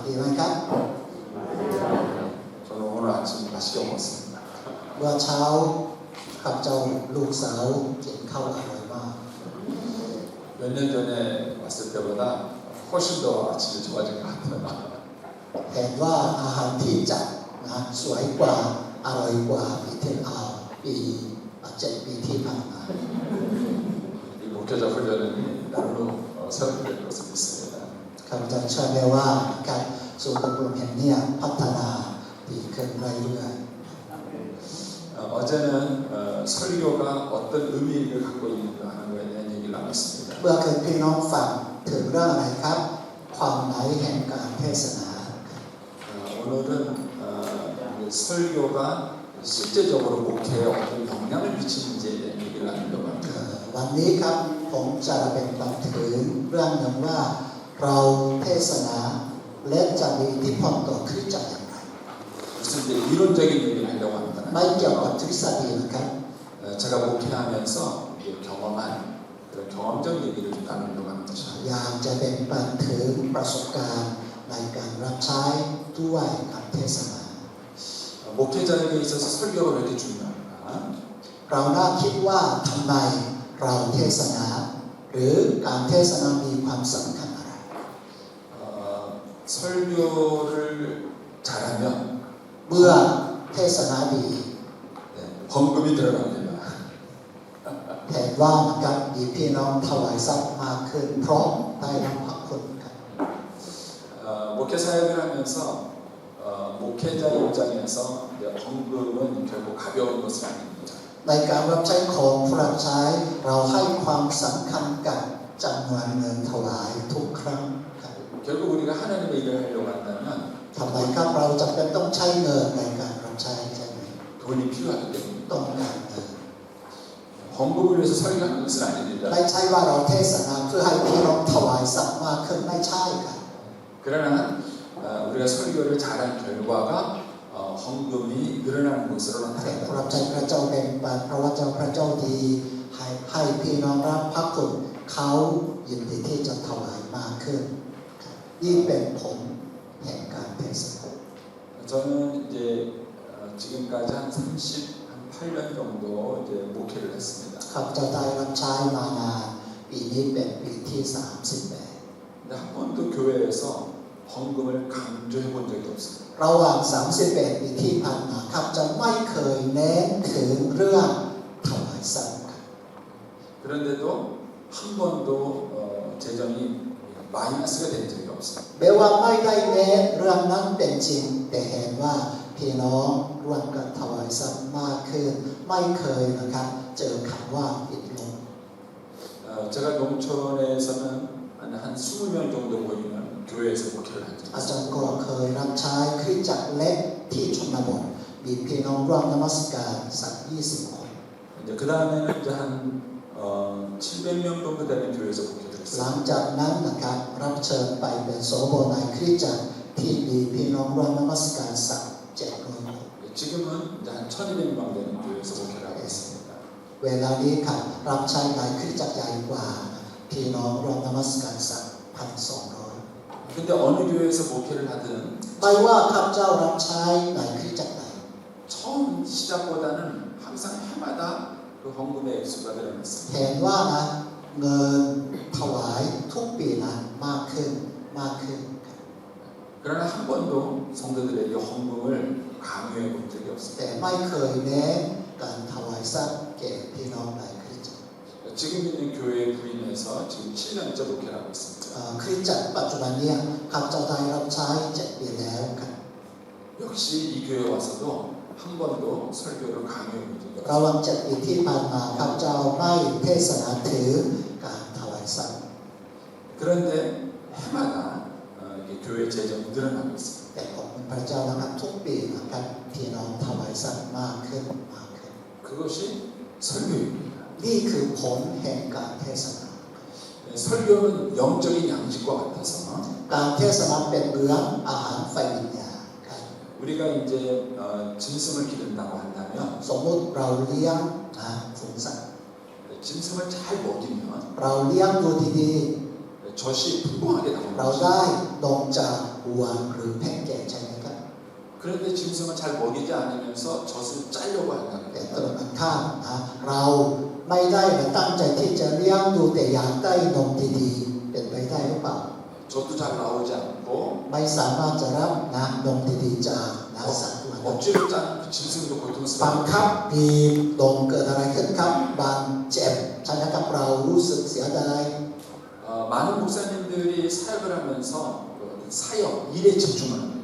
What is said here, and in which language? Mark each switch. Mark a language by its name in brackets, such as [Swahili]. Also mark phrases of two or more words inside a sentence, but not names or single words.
[Thai] ดีไหมครับ [Korean] 저는 오늘 아침 맛있게 먹었습니다. [Thai] เมื่อเช้ากับเจ้าลูกสาวกินข้าวอร่อยมาก [Korean] 몇 년 전에 왔을 때보다 훨씬 더 아침이 좋아진 것 같아요. [Thai] เห็นว่าอาหารที่จัดนะสวยกว่าอร่อยกว่าปี7 ปีที่ผ่านมา [Korean] 이 목회자 훈련은 날로 새롭게 될 것을 믿습니다. [Thai] ข้าพเจ้าเชื่อได้ว่าการศูนย์อบรมแห่งนี้พัฒนาดีขึ้นเรื่อย [Korean] 어제는 설교가 어떤 의미를 갖고 있는가 하는 것에 대한 얘기를 나눴습니다. [Thai] ๆเมื่อคืนพี่น้องฟังถึงเรื่องอะไรครับความหมายแห่งการเทศนา [Korean] 오늘은 설교가 실제적으로 목회에 어떤 영향을 미치는지에 대한 얘기를 나누려고 합니다. [Thai] วันนี้ครับผมจะแบ่งปันถึงเรื่องหนึ่งว่าเราเทศนาและจะมีอิทธิพลต่อคริสตจักรอย่างไร [Korean] 무슨 이제 이론적인 얘기를 하려고 합니다. [Thai] ไม่เกี่ยวกับทฤษฎีนะครับ [Korean] 제가 목회하면서 경험한 그런 경험적 얘기를 좀 나누려고 하는 것입니다. [Thai] อยากจะแบ่งปันถึงประสบการณ์ในการรับใช้ด้วยการเทศนา [Korean] 목회자에게 있어서 설교가 왜 이렇게 중요한가? [Thai] เราน่าคิดว่าทำไมเราเทศนาหรือการเทศนามีความสำคัญอะไร [Korean] 설교를 잘하면 [Thai] เมื่อเทศนาดี [Korean] 헌금이 들어갑니다. [Thai] เห็นว่านะครับมีพี่น้องถวายทรัพย์มากขึ้นเพราะได้รับพระคุณครับ [Korean] 목회 사역을 하면서 목회자 입장에서 헌금은 결국 가벼운 것은 아닙니다. [Thai] ในการรับใช้ของผู้รับใช้เราให้ความสำคัญกับจำนวนเงินถวายทุกครั้งครับ [Korean] 결국 우리가 하나님의 일을 하려고 한다면 [Thai] ทำไมครับเราจำเป็นต้องใช้เงินในการรับใช้ใช่ไหม [Korean] 돈이 필요하기 때문에 [Thai] ต้องการเงิน [Korean] 헌금을 위해서 설교하는 것은 아닙니다. [Thai] ไม่ใช่ว่าเราเทศนาเพื่อให้พี่น้องถวายทรัพย์มากขึ้นไม่ใช่ครับ [Korean] 그러나 우리가 설교를 잘한 결과가 헌금이 늘어나는 것으로 [Thai] แต่ผู้ [Korean] 나타납니다. [Thai] รับใช้พระเจ้าแบ่งปันเพราะว่าเจ้าพระเจ้าดีให้พี่น้องรับพระคุณเขายินดีที่จะถวายมากขึ้นครับนี่เป็นผลแห่งการเทศนา [Korean] 저는 이제 지금까지 한 38년 정도 이제 목회를 했습니다. [Thai] ข้าพเจ้าได้รับใช้มานานปีนี้เป็นปีที่38 [Korean] 근데 한 번도 교회에서 헌금을 강조해 본 적이 없습니다. [Thai] ระหว่าง31 ปีที่ผ่านมาข้าพเจ้าไม่เคยเน้นถึงเรื่องถวายทรัพย์ครับ [Korean] 그런데도 한 번도 재정이 마이너스가 된 적이 없습니다. [Thai] แม้ว่าไม่ได้เน้นเรื่องนั้นเป็นจริงแต่เห็นว่าพี่น้องร่วมกันถวายทรัพย์มากขึ้นไม่เคยนะครับเจอคำว่าปิดลง [Korean] 제가 농촌에서는 한 20명 정도 모이는 교회에서 목회를 한 적이 [Thai] อาจารย์ [Korean] 있습니다. [Thai] ก็เคยรับใช้คริสตจักรเล็กที่ชนบทมีพี่น้องร่วมนมัสการสัก20 คน [Korean] 이제 그 다음에는 이제 한 700명 정도 되는 교회에서 목회를 [Thai] หลัง [Korean] 했습니다. [Thai] จากนั้นนะครับรับเชิญไปเป็นโสโบในคริสตจักรที่มีพี่น้องร่วมนมัสการสัก700 คน [Korean] 지금은 이제 한 1,200명 되는 교회에서 목회를 하고 있습니다. [Thai] เวลานี้ครับรับใช้ในคริสตจักรใหญ่กว่าพี่น้องร่วมนมัสการสัก 1,200 [Korean] 근데 어느 교회에서 목회를 하든 [Thai] ไม่ว่าข้าพเจ้ารับใช้ในคริสตจักรใด [Korean] 처음 시작보다는 항상 해마다 그 헌금의 액수가 늘어났습니다. [Thai] เห็นว่านะเงินถวายทุกปีนั้นมากขึ้นครับ [Korean] 그러나 한 번도 성도들에게 헌금을 강요해 본 적이 [Thai] แต่ [Korean] 없습니다. [Thai] ไม่เคยเน้นการถวายทรัพย์แก่พี่น้องในคริสตจักร [Korean] 지금 있는 교회에 부임해서 지금 7년째 목회를 하고 있습니다. [Thai] คริสตจักรปัจจุบันนี้ข้าพเจ้าได้รับใช้7 ปีแล้วครับ [Korean] 역시 이 교회 와서도 한 번도 설교를 강요해 본 적이 [Thai] ระหว่าง [Korean] 없습니다. [Thai] 7 ปีที่ผ่านมาข้าพเจ้าไม่เทศนาถึงการถวายทรัพย์ [Korean] 그런데 해마다 이게 교회 재정이 늘어나고 있습니다. [Thai] แต่ขอบคุณพระเจ้านะครับทุกปีนะครับพี่น้องถวายทรัพย์มากขึ้น [Korean] 그것이 설교입니다. [Thai] นี่คือผลแห่งการเทศนา [Korean] 설교는 영적인 양식과 같아서 [Thai] การเทศนาเป็นเหมือนอาหารไฟวิญญาณครับ [Korean] 우리가 이제 짐승을 기른다고 한다면 [Thai] สมมุติเราเลี้ยงฝูงสัตว์ [Korean] 짐승을 잘 먹이면 [Thai] เราเลี้ยงดูดี [Korean] 젖이 풍부하게 [Thai] เรา [Korean] 나옵니다. [Thai] ได้นมจากวัวหรือแพะแกะใช่ไหมครับ [Korean] 그런데 짐승은 잘 먹이지 않으면서 젖을 짜려고 한다는 [Thai] แต่ต [Korean] 거예요. [Thai] รงกันข้ามนะเราไม่ได้ตั้งใจที่จะเลี้ยงดูแต่อยากได้นมดีๆเป็นไปได้หรือเปล่า [Korean] 젖도 잘 나오지 않고 [Thai] ไม่สามารถจะรับนะนมดีๆจากนะสัตว์ตัวนั้น [Korean] 억지로 짠 짐승도 [Thai] บัง [Korean] 고통스러워요. [Thai] คับบีบนมเกิดอะไรขึ้นครับบางเจ็บใช่ไหมครับเรารู้สึกเสียดาย [Korean] 많은 목사님들이 사역을 하면서 사역, 일에 집중하는 거예요.